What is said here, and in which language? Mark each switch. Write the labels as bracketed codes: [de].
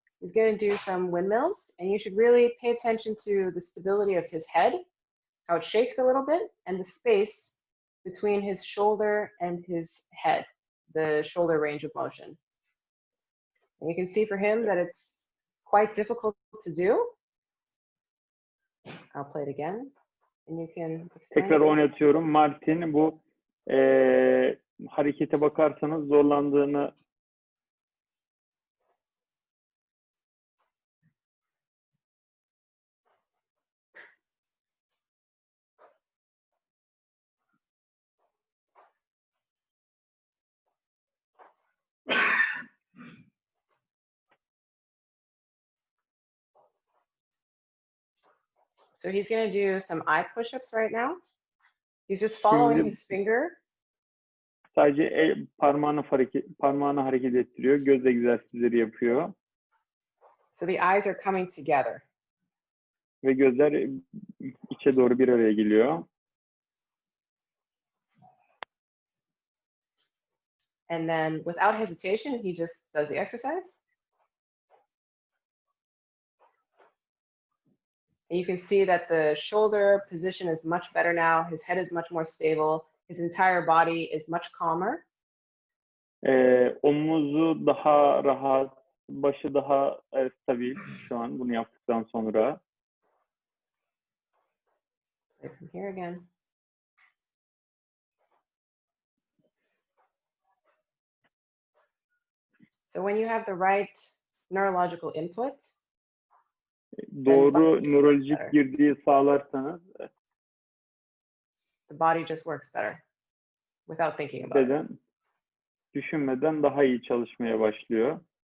[en] He's going to do some windmills, and you should really pay attention to the stability of his head, how it shakes a little bit, and the space between his shoulder and his head, the shoulder range of motion. And you can see for him that it's quite difficult to do. I'll play it again, and you can explain. [tr] Tekrar oynatıyorum. Martin bu harekete bakarsanız zorlandığını [en] So he's going to do some eye push-ups right now. He's just following his finger. [tr] Sadece parmağını hareket ettiriyor. Göz egzersizleri yapıyor. [en] So the eyes are coming together. [tr] Ve gözler içe doğru bir araya geliyor. [en] And then without hesitation, he just does the exercise. And you can see that the shoulder position is much better now. His head is much more stable. His entire body is much calmer. [tr] Omuzu daha rahat, başı daha stabil şu an bunu yaptıktan sonra. [en] From here again. So when you have the right neurological input, [tr] doğru nörolojik girdiği sağlarsanız [en] the body just works better without thinking about it. [tr] Düşünmeden daha iyi çalışmaya başlıyor.